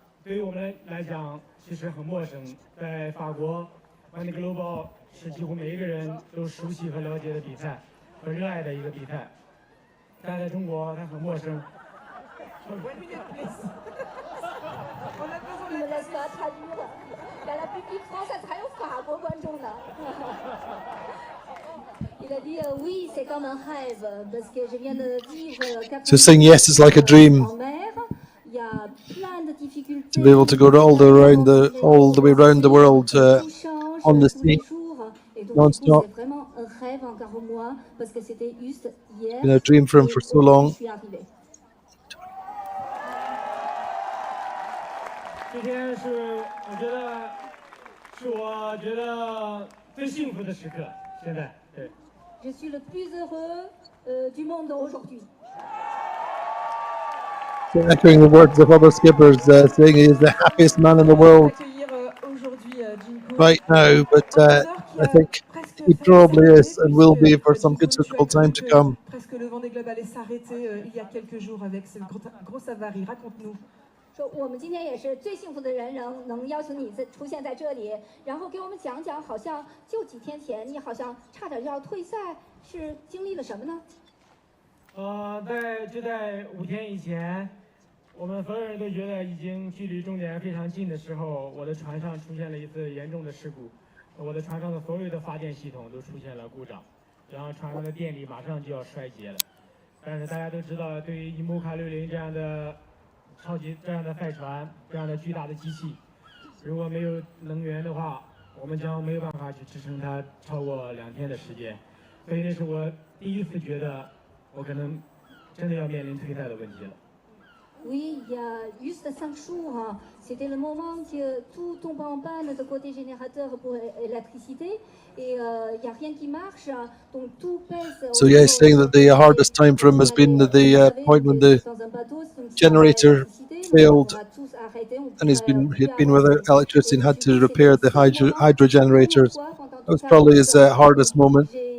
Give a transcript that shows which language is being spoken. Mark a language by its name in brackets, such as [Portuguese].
[Chinese] 对于我们来讲其实很陌生。在法国，Vendée Globe 是几乎每一个人都熟悉和了解的比赛，和热爱的一个比赛。但在中国，它很陌生。你们来说太低了，原来比français还有法国观众呢。 [French] Il a dit oui, c'est comme un rêve parce que je viens de vivre 4 [English] So saying yes is like a dream. [French] en mer. Il y a plein de difficultés. [English] To be able to go all the way around the world on the sea, non-stop. [French] C'est vraiment un rêve encore pour moi parce que c'était juste hier. [English] It's been a dream for him for so long. [Chinese] 今天是我觉得最幸福的时刻。现在，对。 [French] Je suis le plus heureux du monde aujourd'hui. [English] So echoing the words of other skippers, saying he is the happiest man in the world right now, but I think he probably is and will be for some considerable time to come. [French] Presque le Vendée Globe allait s'arrêter il y a quelques jours avec cette grosse avarie. Raconte-nous. [Chinese] 说我们今天也是最幸福的人，能邀请你出现在这里，然后给我们讲讲，好像就几天前你好像差点就要退赛，是经历了什么呢？在5天以前，我们所有人都觉得已经距离终点非常近的时候，我的船上出现了一次严重的事故，我的船上的所有的发电系统都出现了故障，然后船上的电力马上就要衰竭了。但是大家都知道，对于伊姆卡60这样的这样的赛船，这样的巨大的机器，如果没有能源的话，我们将没有办法去支撑它超过2天的时间。所以那是我第一次觉得我可能真的要面临退赛的问题了。 [French] Oui, il y a juste 5 jours, c'était le moment que tout tombe en panne de côté générateur pour l'électricité et il n'y a rien qui marche, donc tout pèse. [English] So yeah, he's saying that the hardest time for him has been the point when the generator failed and he'd been without electricity and had to repair the hydro generators. That was probably his hardest moment.